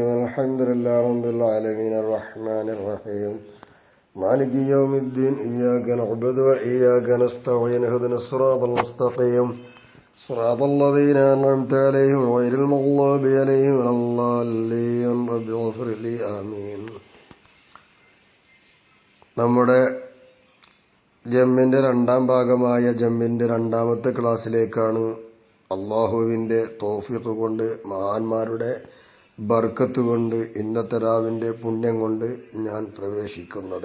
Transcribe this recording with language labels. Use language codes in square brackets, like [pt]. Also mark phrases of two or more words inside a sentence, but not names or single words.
[ar] الحمد لله رب العالمين الرحمن الرحيم مالك يوم الدين. إياك نعبد وإياك نستعين. اهدنا الصراط المستقيم صراط الذين أنعمت عليهم غير المغضوب عليهم ولا الضالين. رب اغفر لي. ആമീൻ. [ml] നമ്മുടെ ജമ്മിന്റെ രണ്ടാം ഭാഗമായ ജമ്മിന്റെ രണ്ടാമത്തെ ക്ലാസ്സിലേക്കാണ് അള്ളാഹുവിന്റെ തൗഫീഖ് കൊണ്ട്, മഹാന്മാരുടെ ബർക്കത്ത് കൊണ്ട്, ഇന്നത്തെ രാവിന്റെ പുണ്യം കൊണ്ട് ഞാൻ പ്രവേശിക്കുന്നത്.